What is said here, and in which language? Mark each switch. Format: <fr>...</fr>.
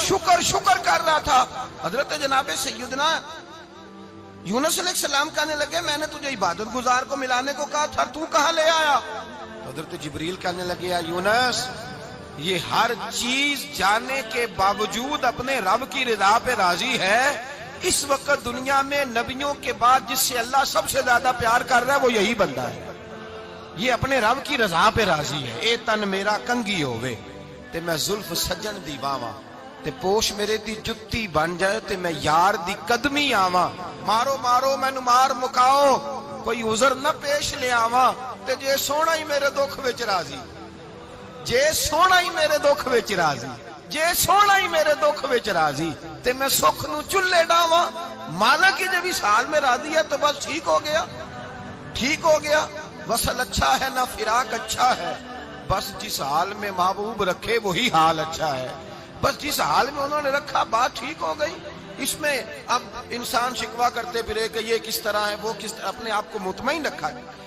<ur>شکر شکر کر رہا تھا. حضرت جناب سیدنا یونس علیہ السلام کہنے لگے میں نے تجھے عبادت گزار کو ملانے کو کہا تھا، تو کہاں لے آیا؟ حضرت جبریل کہنے لگے یا یونس، یہ ہر چیز جانے کے باوجود اپنے رب کی رضا پہ راضی ہے. اس وقت دنیا میں نبیوں کے بعد جس سے اللہ سب سے زیادہ پیار کر رہا ہے وہ یہی بندہ ہے. یہ اپنے رب کی رضا پہ راضی ہے.</ur> <pa>اے تن میرا کنگی ہووے تے میں زلف سجن دی باواں، تے پوش میرے دی جتی بن جائے تے میں یار دی قدمی آواں. مارو مارو مینو مار مکاؤ کوئی عذر نہ پیش لے آواں. تے جے سونا ہی میرے دکھ وچ راضی، جے سونا ہی میرے دکھ وچ راضی، جے سونا ہی میرے دکھ وچ راضی تے میں سکھ نو چلے ڈاواں.</pa> <ur>مانا کہ جب اس حال میں راضی ہے تو بس ٹھیک ہو گیا، ٹھیک ہو گیا. وصل اچھا ہے نہ فراق اچھا ہے، بس جس حال میں محبوب رکھے وہی حال اچھا ہے. بس جس حال میں انہوں نے رکھا بات ٹھیک ہو گئی. اس میں اب انسان شکوا کرتے پھرے کہ یہ کس طرح ہے وہ کس طرح، اپنے آپ کو مطمئن رکھا ہے.</ur>